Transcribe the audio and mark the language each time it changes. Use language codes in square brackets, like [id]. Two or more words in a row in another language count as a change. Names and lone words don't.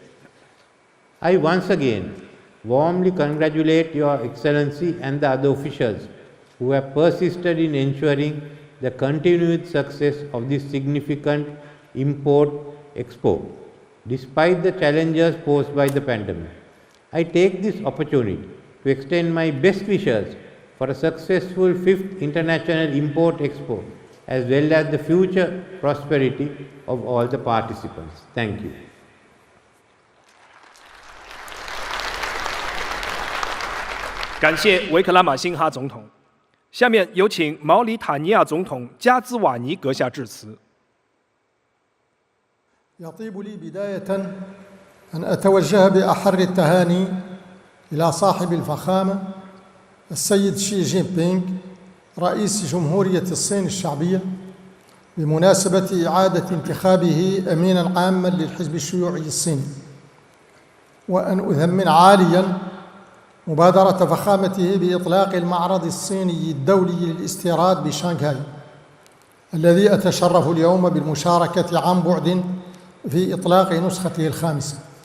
[en] I once again warmly congratulate Your Excellency and the other officials who have persisted in ensuring the continued success of this significant import expo, despite the challenges posed by the pandemic. I take this opportunity to extend my best wishes for a successful 5th International Import Expo, as well as the future prosperity of all the participants. Thank you. [zh] 感谢维克拉马辛哈总统。下面有请毛里塔尼亚总统加兹瓦尼阁下致辞。 [ar] يطيب لي بداية أن أتوجه بأحر التهاني إلى صاحب الفخامة السيد شي جين بينغ رئيس جمهورية الصين الشعبية بمناسبة إعادة انتخابه أميناً عاماً للحزب الشيوعي الصيني، وأن أثمن عالياً مبادرة فخامته بإطلاق المعرض الصيني الدولي للاستيراد بشانغهاي، الذي أتشرف اليوم بالمشاركة عن بعد في إطلاق نسخته الخامسة.